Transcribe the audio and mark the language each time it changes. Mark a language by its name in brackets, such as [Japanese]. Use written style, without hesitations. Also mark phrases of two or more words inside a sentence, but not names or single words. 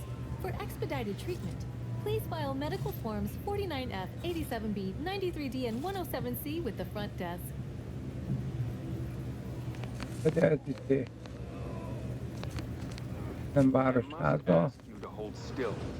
[English] For expedited treatment, please file medical forms 49F, 87B, 93D, and 107C with the front desk. [Hungarian] De ez izé... Nem városháza. [English] You to hold still.